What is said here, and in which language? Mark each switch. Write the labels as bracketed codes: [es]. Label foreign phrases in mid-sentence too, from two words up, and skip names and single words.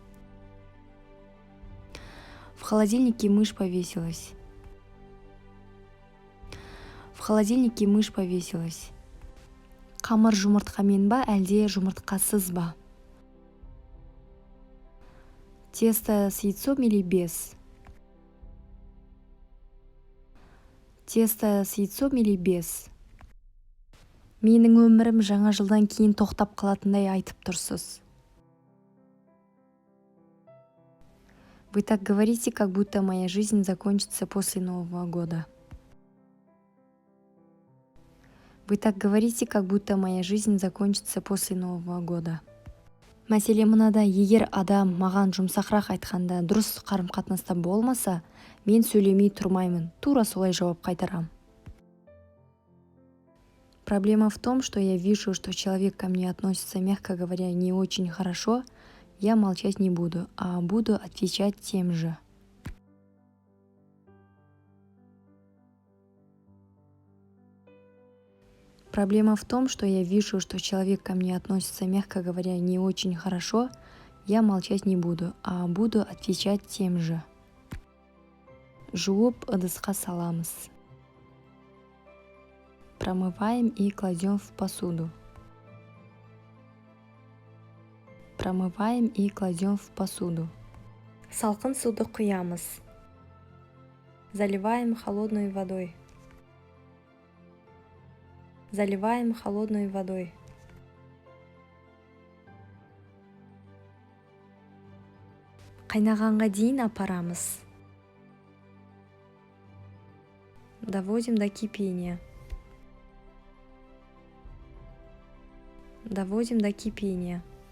[ru] В холодильнике мышь повесилась. В холодильнике мышь повесилась. [kk] Қамыр жұмыртқамен ба, әлде жұмыртқасыз ба? [ru] Тесто с яйцом или без? Тесто с яйцом или без? [kk] Менің өмірім жаңа жылдан кейін тоқтап қалатындай айтып тұрсыз. [ru] Вы так говорите, как будто моя жизнь закончится после Нового года. Вы так говорите, как будто моя жизнь закончится после Нового года. [kk] Мәселе мынада, егер адам маған жұмсақырақ айтқанда дұрыс қарым-қатынаста болмаса, мен сөйлемей тұрмаймын, тура солай жауап қайтарам. [ru] Проблема в том, что я вижу, что человек ко мне относится, мягко говоря, не очень хорошо, я молчать не буду, а буду отвечать тем же. Проблема в том, что я вижу, что человек ко мне относится, мягко говоря, не очень хорошо, я молчать не буду, а буду отвечать тем же. [kk] Жуып ыдысқа саламыз. [ru] Промываем и кладем в посуду. Промываем и кладем в посуду. [kk] Салқын суды құямыз. [ru] Заливаем холодной водой. Заливаем холодной водой. [kk] Қайнағанға дейін апарамыз. [ru] Доводим до кипения. Доводим до кипения.